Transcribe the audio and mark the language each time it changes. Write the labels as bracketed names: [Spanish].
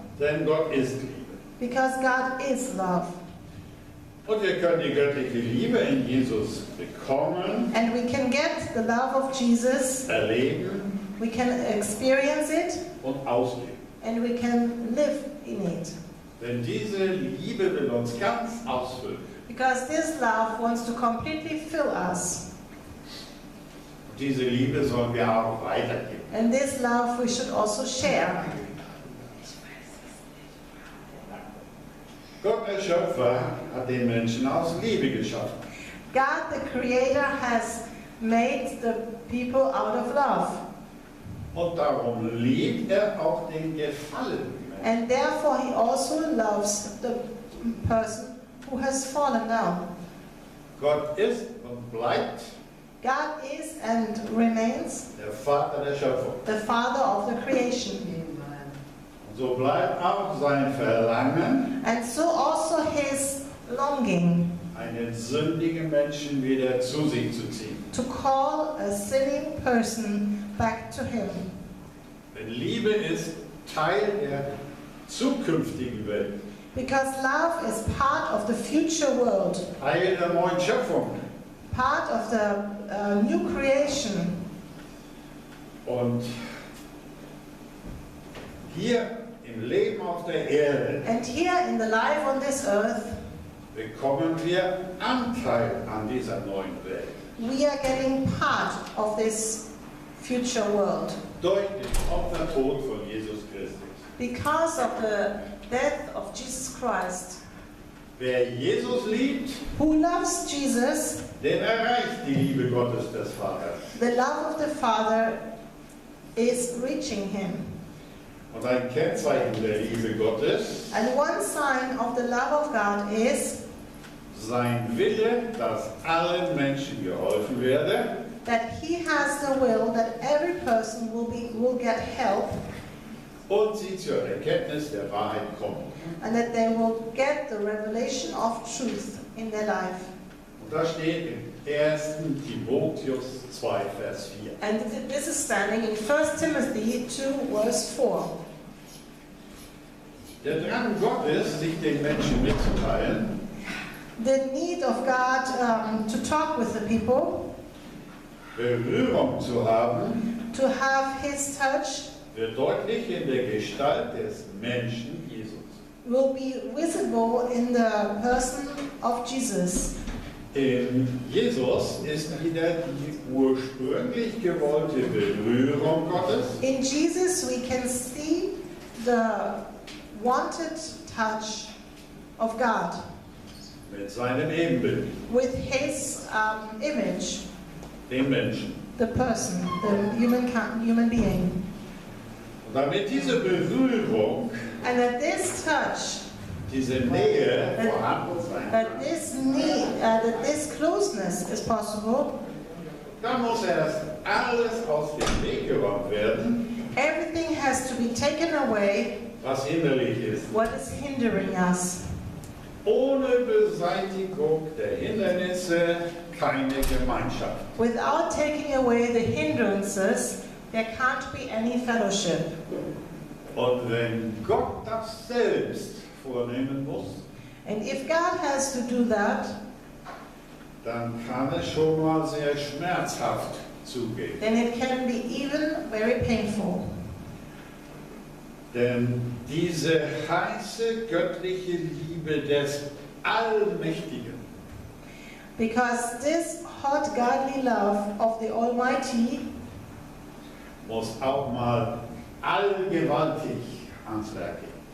[German] denn Gott ist Liebe. [English] because God is love. [German] Und wir können die göttliche Liebe in Jesus bekommen, [English] And we can get the love of Jesus, [German] erleben [English] we can experience it, [German] und ausleben. [English] and we can live in it. [German] Denn diese Liebe will uns ganz ausfüllen. [English] Because this love wants to completely fill us. [German] Diese Liebe sollen wir auch weitergeben. [English] And this love we should also share. [German] Gott, der Schöpfer, hat den Menschen aus Liebe geschaffen. [English] God, the Creator, has made the people out of love. [German] Und darum liebt er auch den gefallenen Menschen. [English] And therefore He also loves the person who has fallen down. [German] Gott ist und bleibt [English] God is and remains [German] der Vater der Schöpfung. [English] the Father of the creation. [German] Und so bleibt auch sein Verlangen, [English] And so also His longing [German] einen sündigen Menschen wieder zu sich zu ziehen. [English] to call a sinning person back to Him. [German] Denn Liebe ist Teil der zukünftigen Welt, [English] Because love is part of the future world, [German] Teil der neuen Schöpfung. [English] part of the new creation. [German] Und hier im Leben auf der Erde [English] And here in the life on this earth, [German] bekommen wir Anteil an dieser neuen Welt. [English] we are getting part of this future world [German] Durch den Opfertod von Jesus Christus. [English] because of the death of Jesus Christ. [German] Wer Jesus liebt, [English] Who loves Jesus, [German] den erreicht die Liebe Gottes des Vaters. [English] the love of the Father is reaching him. [German] Und ein Kennzeichen der Liebe Gottes, [English] And one sign of the love of God is [German] sein Wille, dass allen Menschen geholfen werde [English] that he has the will that every person will get help [German] und sie zur Erkenntnis der Wahrheit kommen. [English] and that they will get the revelation of truth in their life. [German] Und das steht im 1. Timotheus 2, Vers 4. [English] And this is standing in 1 Timothy 2 verse 4. [German] Der Drang Gottes, sich den Menschen mitzuteilen, [English] The need of God to talk with the people, [German] Berührung zu haben, [English] to have his touch, [German] wird deutlich in der Gestalt des Menschen Jesus. [English] will be visible in the person of Jesus. [German] In Jesus ist wieder die ursprünglich gewollte Berührung Gottes [English] In Jesus we can see the wanted touch of God [German] mit seinem Ebenbild, [English] with his image, [German] den Menschen. [English] the person, the human being. [German] Und damit diese Berührung, [English] And that this touch, [German] diese Nähe vorhanden sein [English] that [German] kann, [English] this need, that this closeness is possible, [German] dann muss erst alles aus dem Weg geräumt werden, [English] everything has to be taken away, [German] was hinderlich ist. [English] what is hindering us. [German] Ohne Beseitigung der Hindernisse keine Gemeinschaft. [English] Without taking away the hindrances, there can't be any fellowship. [German] Und wenn Gott das selbst vornehmen muss, [English] And if God has to do that, [German] dann kann es schon mal sehr schmerzhaft zugehen. [English] then it can be even very painful. [German] Denn diese heiße göttliche Liebe des Allmächtigen [English] Because this hot godly love of the Almighty [German] muss auch mal allgewaltig ans Werk gehen.